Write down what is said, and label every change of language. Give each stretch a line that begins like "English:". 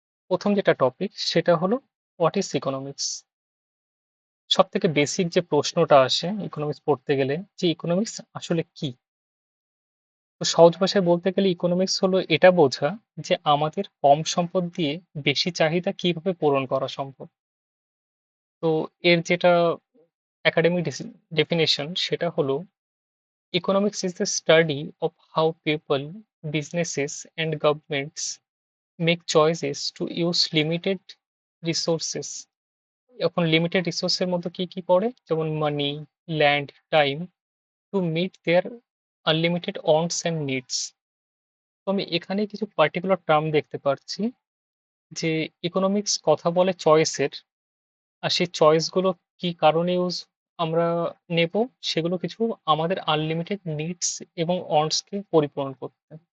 Bangla: প্রথম যেটা টপিক সেটা হলো
English: What is economics.
Bangla: সব থেকে বেসিক যে প্রশ্নটা আসে ইকোনমিক্স পড়তে গেলে, যে ইকোনমিক্স আসলে কি। তো সহজ ভাষায় বলতে গেলে ইকোনমিক্স হলো এটা বোঝা যে আমাদের কম সম্পদ দিয়ে বেশি চাহিদা কিভাবে পূরণ করা সম্ভব। তো এর যেটা একাডেমিক ডেফিনেশন সেটা হলো,
English: economics is the study of how people, businesses, and governments make choices to use limited resources.
Bangla: এখন লিমিটেড রিসোর্সের মধ্যে কি কি পড়ে, যেমন
English: Money, land, time, to meet their unlimited wants and needs.
Bangla: তো আমি এখানে কিছু পার্টিকুলার টার্ম দেখতে পাচ্ছি, যে ইকোনমিক্স কথা বলে চয়েসের, আর সেই চয়েসগুলো কি কারণে আমরা নেব, সেগুলো কিছু আমাদের আনলিমিটেড নিডস এবং ওয়ান্টসকে পরিপূরণ করতে।